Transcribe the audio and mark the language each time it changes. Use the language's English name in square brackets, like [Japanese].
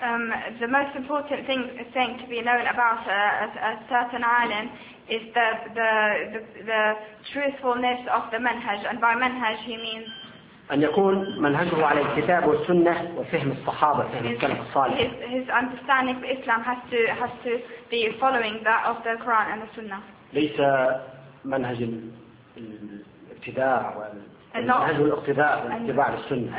[English] The most important thing to be known about a certain island is the truthfulness of the manhaj. And by manhaj, he means [Arabic] أن يكون منهجه على الكتاب والسنة وفهم الصحابة فهم السلف الصالح. [English] His understanding of Islam has to be following that of the Quran and the Sunnah. [Arabic] ليس منهج الابتداع والمنهج الاقتداء والاتباع للسنة.